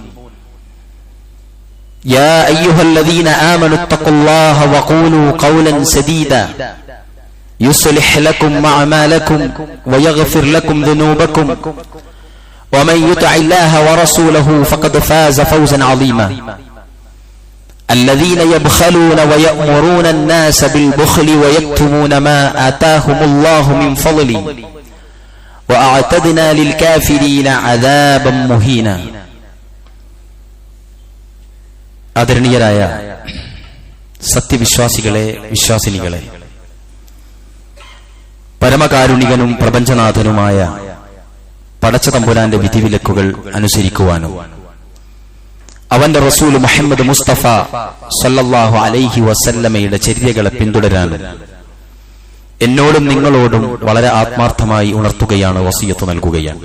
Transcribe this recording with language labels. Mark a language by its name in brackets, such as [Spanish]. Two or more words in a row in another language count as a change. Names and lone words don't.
[Arabic] يا أيها الذين آمنوا اتقوا الله وقولوا قولا سديدا يصلح لكم أعمالكم ويغفر لكم ذنوبكم ومن يطع الله ورسوله فقد فاز فوزا عظيما الذين يبخلون ويأمرون الناس بالبخل ويكتمون ما آتاهم الله من فضله وأعتدنا للكافرين عذابا مهينا [Malayalam] ആദരണീയരായ സത്യവിശ്വാസികളെ വിശ്വാസിനികളെ പരമകാരുണികനും പ്രപഞ്ചനാഥനുമായ പടച്ചതമ്പുരാന്റെ വിധിവിലക്കുകൾ അനുസരിക്കുവാനും അവന്റെ റസൂൽ മുഹമ്മദ് മുസ്തഫ [Arabic] صلى الله عليه وسلم [Malayalam] ചര്യകളെ പിന്തുടരാനും എന്നോടും നിങ്ങളോടും വളരെ ആത്മാർത്ഥമായി ഉണർത്തുകയാണ്, വസിയത്ത് നൽകുകയാണ്.